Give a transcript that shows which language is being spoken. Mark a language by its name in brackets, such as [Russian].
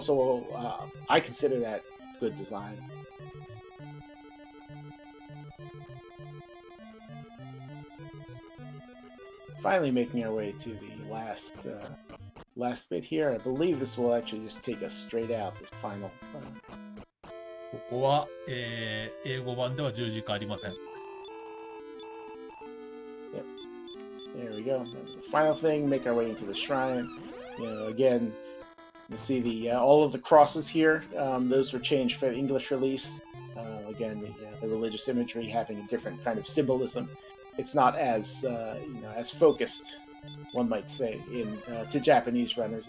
[English] So I consider that good design. Finally making our way to the last bit here. I believe this will actually just take us straight out, this final. [Japanese] ここは、英語版では十字架ありません。 [English] There we go. That's the final thing. Make our way into the shrine. You know, again, you see the all of the crosses here. Those were changed for the English release. Again, the religious imagery having a different kind of symbolism. It's not as as focused, one might say, to Japanese runners.